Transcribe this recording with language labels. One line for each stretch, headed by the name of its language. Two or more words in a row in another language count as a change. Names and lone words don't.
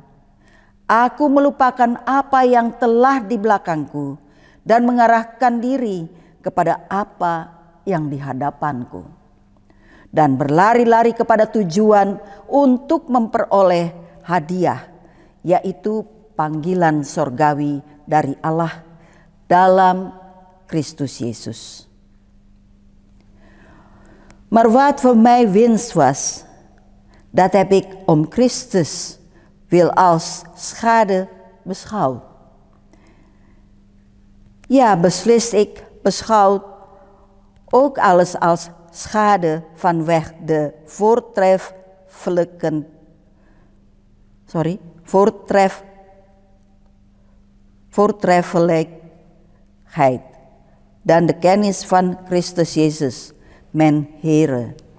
Indonesian: Aku melupakan apa yang telah di belakangku dan mengarahkan diri kepada apa yang di hadapanku, dan berlari-lari kepada tujuan untuk memperoleh hadiah, yaitu panggilan sorgawi dari Allah dalam Kristus Yesus.
Dutch: Maar wat voor mij winst was, dat heb ik om Christus wil als schade beschouwd. Ja, beslist ik beschouwd ook alles als schade vanwege de voortreffelijkheid dan de kennis van Christus Jezus, mijn Heere.